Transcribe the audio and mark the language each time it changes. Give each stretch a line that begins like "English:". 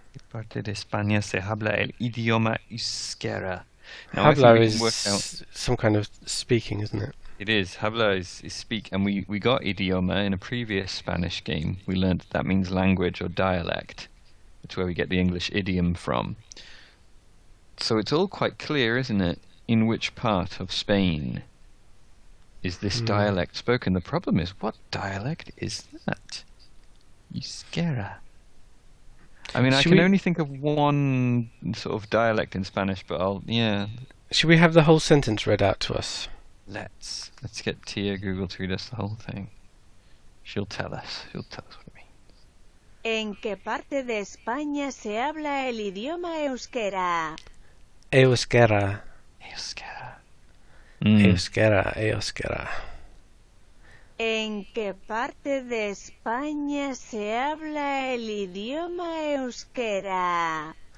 Spanish: Parte de España se habla el idioma euskera.
English: Now, I
Spanish: Habla
English: think we can work out. is some kind of speaking, isn't it? It is. Habla is speak, and we got idioma in a previous Spanish game. We learned that means language or dialect. That's where we get the English idiom from. So it's all quite clear, isn't it, in which part of Spain is this dialect spoken? The problem is, what dialect is that? Euskera. I mean, I can only think of one sort of dialect in Spanish, but Should we have the whole sentence read out to us? Let's get Tia Google to read us the whole thing. She'll tell us. She'll tell us what it means.
Spanish: ¿En qué parte de España se habla el idioma euskera? Euskera. Euskera. Euskera. Euskera. ¿En qué parte de España se habla el idioma euskera?